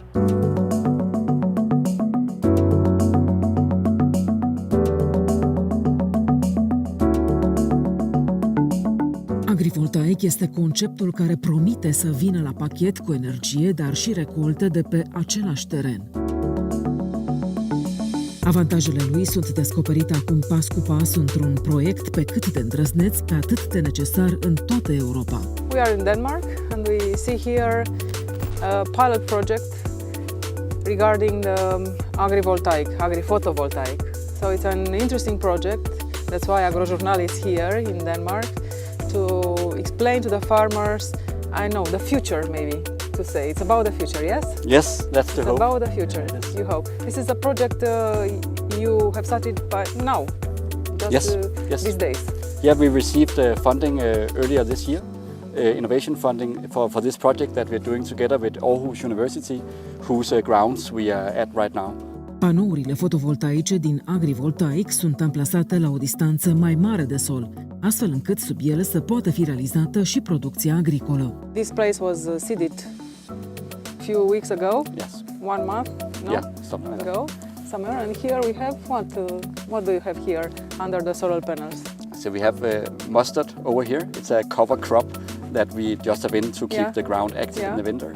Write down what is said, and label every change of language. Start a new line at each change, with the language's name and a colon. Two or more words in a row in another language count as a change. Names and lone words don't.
Romanian: Agrivoltaic este conceptul care promite să vină la pachet cu energie, dar și recolte de pe același teren. Avantajele lui sunt descoperite acum pas cu pas într-un proiect pe cât de îndrăzneț, pe atât de necesar în toată Europa.
English: We are in Denmark and we see here a pilot project regarding the agri-photovoltaic. So it's an interesting project. That's why AgroJurnal is here in Denmark to explain to the farmers, I know, the future maybe. To say it's about the future, yes? Yes, that's the hope. It's about the future, you hope. This is a project you have started by now, just yes. these days. Yeah, we received funding earlier this year, innovation funding for this project that we're doing together with Aarhus University, whose grounds we are at right now.
Romanian: Panourile fotovoltaice din agrivoltaic sunt amplasate la o distanță mai mare de sol, astfel încât sub ele să poată fi realizată și producția agricolă.
English: This place was seeded few weeks ago. Yes. 1 month, no? Yeah, something like ago, somewhere. And here we have what do you have here under the solar panels? So we have mustard over here. It's a cover crop that we just have in to keep the ground active in the winter.